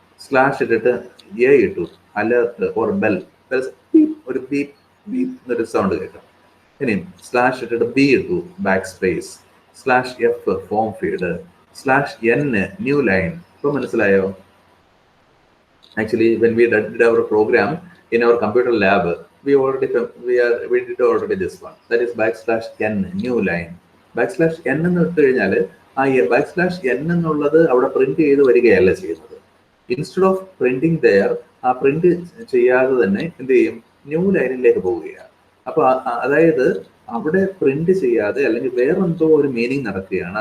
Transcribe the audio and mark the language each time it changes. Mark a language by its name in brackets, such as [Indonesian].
[Malayalam] Slash ഇട്ടിട്ട് A ഇട്ടു, alert or bell, ഒരു ബീപ് ബീപ് എന്നൊരു സൗണ്ട് കേൾക്കാം. ഇനി സ്ലാഷ് ഇട്ടിട്ട് ബി ഇട്ടു, back space. Slash F form feed. Slash N new line. ഇപ്പൊ മനസ്സിലായോ? [English] Actually, when we did our program in our computer lab, we did already this one. That is \n new line. [Malayalam] \n എന്ന് ഇട്ട് കഴിഞ്ഞാൽ ആ \n എന്നുള്ളത് അവിടെ print ചെയ്ത് വരികയല്ല ചെയ്യുന്നത്. [English] instead of printing there, [Malayalam] ആ പ്രിന്റ് ചെയ്യാതെ തന്നെ എന്ത് ചെയ്യും, ന്യൂ ലൈനിലേക്ക് പോവുകയാണ്. അപ്പൊ അതായത് അവിടെ പ്രിന്റ് ചെയ്യാതെ അല്ലെങ്കിൽ വേറെന്തോ ഒരു മീനിങ് നടക്കുകയാണ്.